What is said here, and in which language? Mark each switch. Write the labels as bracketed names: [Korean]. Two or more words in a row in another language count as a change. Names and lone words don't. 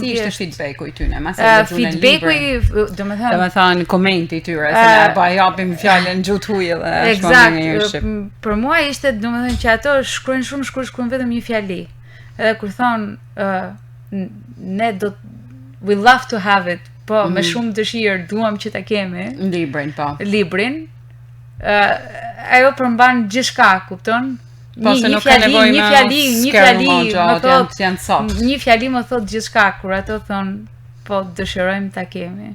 [Albanian] si ishte feedbacku i tyre, mase lexuan feedbacku, domethënë komenti i tyre, se ne po japim fjalën gjutë huje dhe eksakt. Për mua ishte domethënë që ato shkruajnë shumë shkruajnë vetëm një fjali. Edhe kur thon ne do [English] we love to have it, [Albanian] po me shumë dëshirë duam që ta kemi librin, po. Librin. Ajo përmban gjithçka, kupton? Po se nuk ka nevojë një fjali më thot janë sakt. Një fjali më thot gjithçka kur ato thon po dëshirojmë ta kemi.